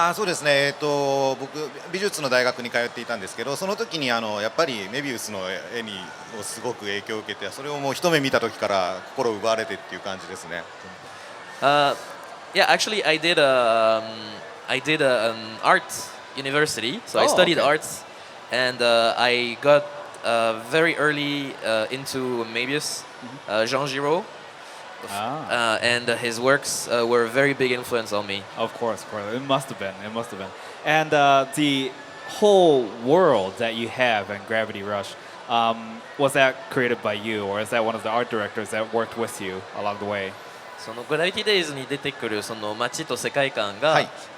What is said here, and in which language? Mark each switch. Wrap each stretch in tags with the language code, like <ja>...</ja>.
<ja>そうですね、僕美術の大学に通っていたんですけど、その時にやっぱりメビウスの絵にすごく影響を受けて、それをもう一目見た時から心を奪われてっていう感じですね。</ja> <en>Yeah, actually I did an art university, so I studied arts, and I got very early into Mebius, Jean Giraud, and his works were a very big influence on me. Of course, it must have been. It must have been. And the whole world that you have in Gravity Rush, was that created by you, or is that one of the art directors that worked with you along the way?</en> <ja>そのグラビティデイズに出てくるその街と世界観が、はい、</ja>